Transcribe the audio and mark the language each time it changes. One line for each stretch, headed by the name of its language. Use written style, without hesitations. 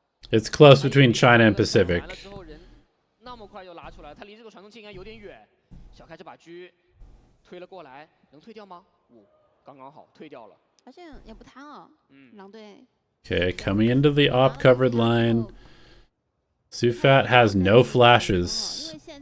English: It's close between China and Pacific.
Chinese: 那么快就拿出来，他离这个传送器应该有点远。小开这把狙推了过来，能退掉吗？刚刚好退掉了。而且也不贪啊，狼队。
English: Okay, coming into the op covered line. Sufat has no flashes.